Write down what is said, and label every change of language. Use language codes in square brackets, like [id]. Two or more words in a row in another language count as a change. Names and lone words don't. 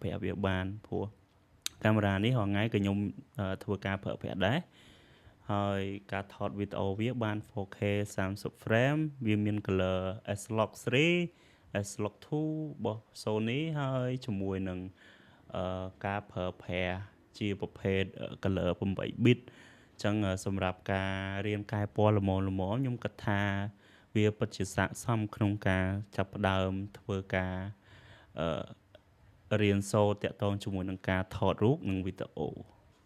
[km] ប្រាស់វាបានព្រោះកាមេរ៉ានេះរាល់ថ្ងៃក៏ខ្ញុំធ្វើការប្រើប្រាស់ដែរហើយការ ថតវីដេអូវាបាន 4K 30 frame វាមាន color S-Log 3 S-Log 2 របស់ Sony ហើយជាមួយនឹងការប្រើប្រាស់ជាប្រភេទ color 8 bit អញ្ចឹងសម្រាប់ការរៀនកែពណ៌ល្មមខ្ញុំគិតថាវាពិតជាស័ក្តិសមក្នុងការចាប់ផ្ដើមធ្វើការរៀនសូត្រតាក់ទងជាមួយនឹងការថតរូបនិងវីដេអូ